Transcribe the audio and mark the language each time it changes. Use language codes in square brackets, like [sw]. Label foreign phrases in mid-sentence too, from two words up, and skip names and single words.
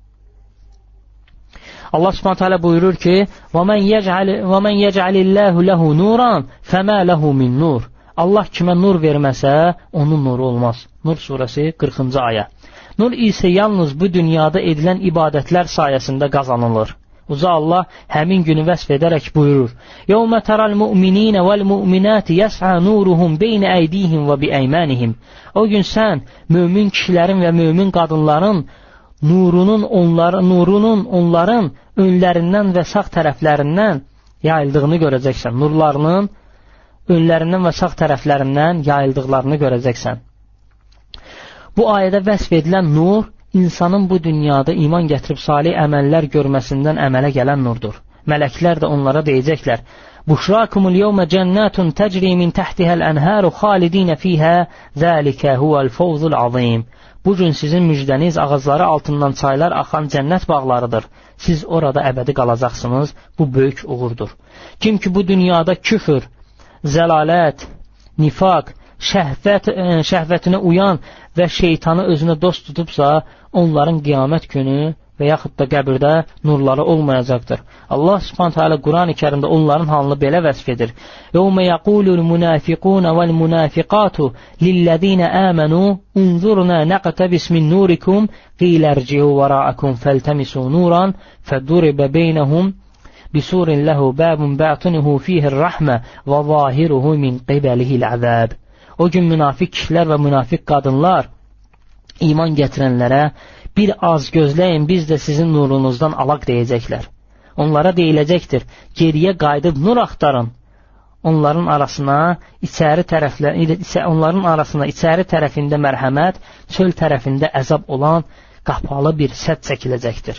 [ar] الله سبحانه تعالى [az] buyurur ki: [ar] "ومن يجعل الله له نورا فما له من نور." [az] Allah kimə nur verməsə, onun nuru olmaz. Nur surəsi 40-cı ayə. Nur isə yalnız bu dünyada edilən ibadətlər sayəsində qazanılır. Uca Allah həmin günü vəsf edərək buyurur: [ar] "يوم ترى المؤمنين والمؤمنات يسعى نورهم بين أيديهم وبأيمانهم." [az] O gün sən mömin kişilərin və mömin qadınların nurunun onların önlərindən və sağ tərəflərindən yayıldığını görəcəksən. Nurlarının önlərindən və sağ tərəflərindən yayıldıqlarını görəcəksən. Bu ayədə vəsf edilən nur insanın bu dünyada iman gətirib salih əməllər görməsindən əmələ gələn nurdur. Mələklər də onlara deyəcəklər: [ar] "بشراكم اليوم جنات تجري من تحتها الأنهار خالدين فيها ذلك هو الفوز العظيم." [az] Bu gün sizin müjdəniz ağacları altından çaylar axan cənnət bağlarıdır. Siz orada əbədi qalacaqsınız. Bu böyük uğurdur. Kim ki bu dünyada küfür, zəlalət, nifaq, şəhvətinə uyan və şeytanı özünə dost tutubsa, onların qiyamət günü və yaxud da qəbirdə nurları olmayacaqdır. [ar] الله سبحانه تعالى [az] Quran-ı Kərimdə onların halını belə vəsf edir: [ar] "يوم يقول المنافقون والمنافقات للذين آمنوا انظرونا نقتبس من نوركم قيل ارجعوا وراءكم فالتمسوا نورا فضرب بينهم بسور له باب باطنه فيه الرحمة وظاهره من قبله العذاب." [az] O gün münafiq kişilər və münafiq qadınlar iman gətirənlərə: "Bir az gözləyin, biz də sizin nurunuzdan alaq" deyəcəklər. Onlara deyiləcəkdir: "Geriyə qayıdıb nur axtarın." Onların arasına içəri tərəfində mərhəmət, çöl tərəfində əzab olan qapalı bir sədd çəkiləcəkdir.